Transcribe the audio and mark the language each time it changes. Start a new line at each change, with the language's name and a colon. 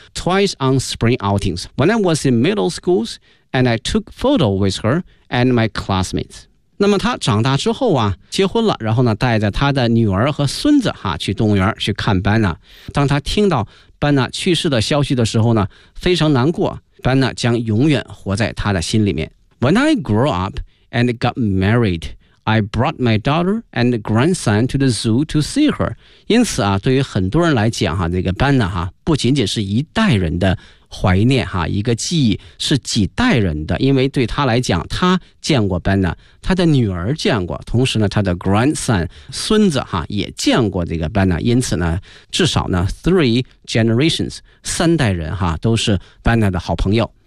English: Twice on spring outings when I was in middle schools, and I took photo with her and my classmates.
Chinese: 那么他长大之后啊，结婚了，然后呢带着他的女儿和孙子哈去动物园去看班纳。当他听到班纳去世的消息的时候呢，非常难过，班纳将永远活在他的心里面。
English: When I grew up and got married, I brought my daughter and grandson to the zoo to see her.
Chinese: 因此啊，对于很多人来讲哈，这个班纳哈不仅仅是一代人的怀念哈，一个记忆是几代人的，因为对他来讲，他见过 Banna， 他的女儿见过，同时呢，他的 grandson 孙子哈也见过这个 Banna， 因此呢，至少呢
English: three generations
Chinese: 三代人哈都是 Banna 的好朋友。